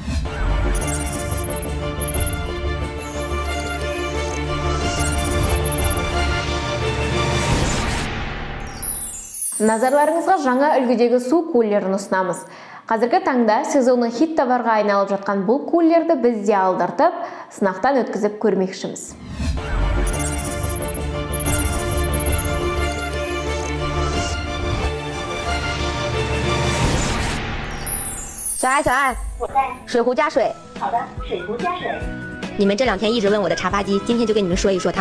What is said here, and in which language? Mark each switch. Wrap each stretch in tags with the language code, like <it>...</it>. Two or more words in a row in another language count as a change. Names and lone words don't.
<kk>Назарларыңызға жаңа үлгідегі су кулерін ұсынамыз. Қазіргі таңда сезонның хит товарға айналып жатқан бұл кулерді біз де алдыртып, сынақтан өткізіп көрмекшіміз.</kk> <zh>小爱，我在。水壶加水。好的，水壶加水。你们这2天一直问我的茶发机，今天就跟你们说一说它。</zh>